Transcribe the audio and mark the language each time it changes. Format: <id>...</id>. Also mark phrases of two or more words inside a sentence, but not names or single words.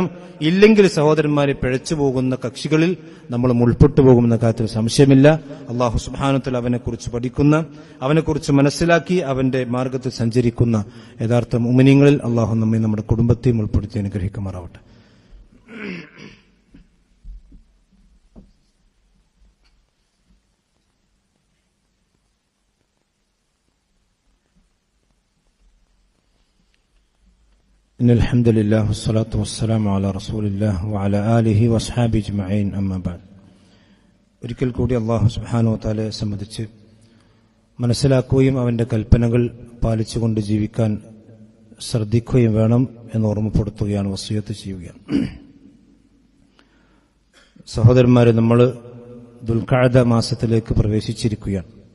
<ml>ഇല്ലെങ്കിൽ സഹോദരന്മാരെ, പിഴച്ചു പോകുന്ന കക്ഷികളിൽ നമ്മൾ ഉൾപ്പെട്ടു പോകുമെന്ന കാര്യത്തിൽ സംശയമില്ല. അള്ളാഹു</ml> <ar>سبحانه وتعالى</ar> <ml>അവനെക്കുറിച്ച് പഠിക്കുന്ന, അവനെക്കുറിച്ച് മനസ്സിലാക്കി അവന്റെ മാർഗത്തിൽ സഞ്ചരിക്കുന്ന യഥാർത്ഥ മുഅ്മിനീങ്ങളിൽ അള്ളാഹു നമ്മെ നമ്മുടെ കുടുംബത്തെയും ഉൾപ്പെടുത്തി അനുഗ്രഹിക്കുമാറാവട്ടെ.</ml> <ar>إن الحمد لله والصلاة والسلام على رسول الله وعلى آله وأصحابه أجمعين أما بعد.</ar> <ml>ഒരിക്കൽ കൂടി അല്ലാഹു</ml> <ar>سبحانه وتعالى</ar> <ml>സംബന്ധിച്ച് മനസ്സിലാക്കുകയും അവന്റെ കൽപ്പനകൾ പാലിച്ചുകൊണ്ട് ജീവിക്കാൻ ശ്രദ്ധിക്കുകയും വേണം എന്ന് ഓർമ്മപ്പെടുത്തുകയാണ്, വസിയത്ത് ചെയ്യുകയാണ്. സഹോദരന്മാരെ, നമ്മൾ ദുൽഖഅദ മാസത്തിലേക്ക് പ്രവേശിച്ചിരിക്കുകയാണ്.</ml>